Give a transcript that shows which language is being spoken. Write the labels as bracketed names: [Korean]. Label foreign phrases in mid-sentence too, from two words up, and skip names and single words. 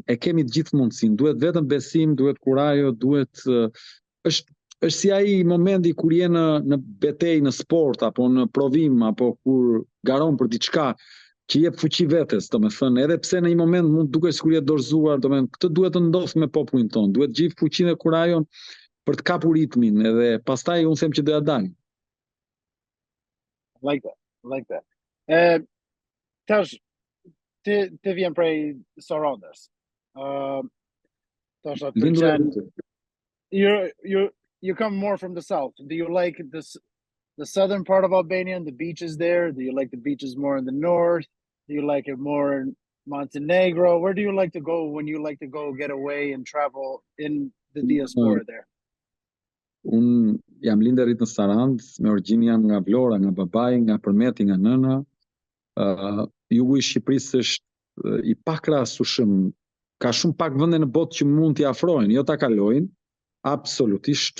[Albanian] E kemi të gjithë mundësinë, duhet vetëm besim, duhet kurajo, është si ai momenti kur je në betejë, në sport apo në provim apo kur garon për diçka që jep fuqi vetes, domethënë, edhe pse në një moment mund duket sikur je dorëzuar, domethënë, këtë duhet të ndodhë me popullin ton, duhet gjithë fuqinë dhe kurajon për të kapur ritmin, edhe pastaj unë them që do ja dalë. [English] Like that. [Albanian] Tash ti vjen prej Sarandës. [English] Tash you come more from the south. Do you like the southern part of Albania and the beaches there? Do you like the beaches more in the north? Do you like it more in Montenegro? Where do you like to go when you like to go get away and travel in the diaspora there? [Albanian] Unë jam lindërit në Sarandë, me origjinë jam nga Vlora, nga babai, nga Përmeti, nga nëna. Jugu i Shqipërisë është i pakrahasueshëm. Ka shumë pak vende në botë që mund t'i afrojnë, jo ta kalojnë, absolutisht.